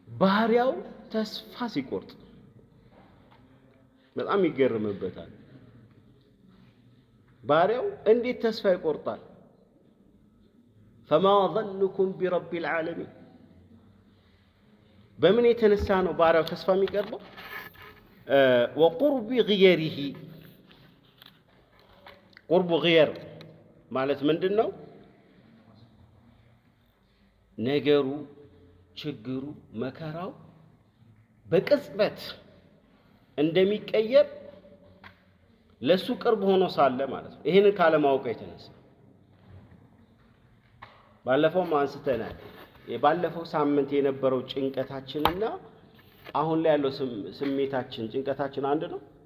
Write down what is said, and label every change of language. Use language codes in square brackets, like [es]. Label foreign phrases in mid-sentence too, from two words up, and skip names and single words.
[am] ባህሪያው ተስፋ ሲቆርጥ በጣም ይገርምበታል። ባሪያው እንዴት ተስፋ ይቆርጣል? [ar] فما ظنكم برب العالمين [am] በምን የተነሳ ነው ባሪያው ተስፋ የሚቆርጠው? [ar] وقرب غيره قرب غير [am] ማለት ምንድነው? ነገሩ ችግሩ መከራው በቅጽበት እንደሚቀየር ለሱ ቅርብ ሆኖ ሳለ ማለት ነው። ይሄን ካለማወቅ የተነሳ ባለፈው አንስተናል። የባለፈው ሳምንት የነበረው ጭንቀታችንና አሁን ላይ ያለው ስሜታችን ጭንቀታችን አንድ ነው።